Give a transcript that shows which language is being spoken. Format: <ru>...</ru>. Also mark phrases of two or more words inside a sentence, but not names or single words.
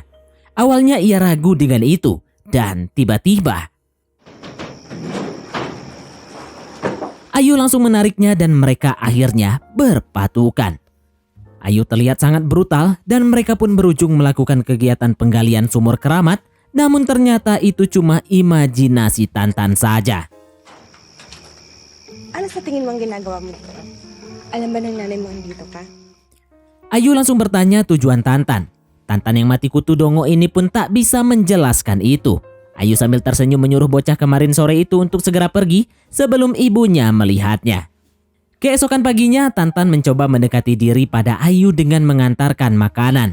<id>Awalnya ia ragu dengan itu, dan tiba-tiba Ayu langsung menariknya dan mereka akhirnya berpatukan. Ayu terlihat sangat brutal dan mereka pun berujung melakukan kegiatan penggalian sumur keramat, namun ternyata itu cuma imajinasi Tantan saja.</id> <tl>Ano sa tingin mo ang ginagawa mo dito? Alam ba ng nanay mo dito ka?</tl> <id>Ayu langsung bertanya tujuan Tantan. Tantan yang mati kutu dongo ini pun tak bisa menjelaskan itu. Ayu sambil tersenyum menyuruh bocah kemarin sore itu untuk segera pergi sebelum ibunya melihatnya. Keesokan paginya, Tantan mencoba mendekati diri pada Ayu dengan mengantarkan makanan.</id>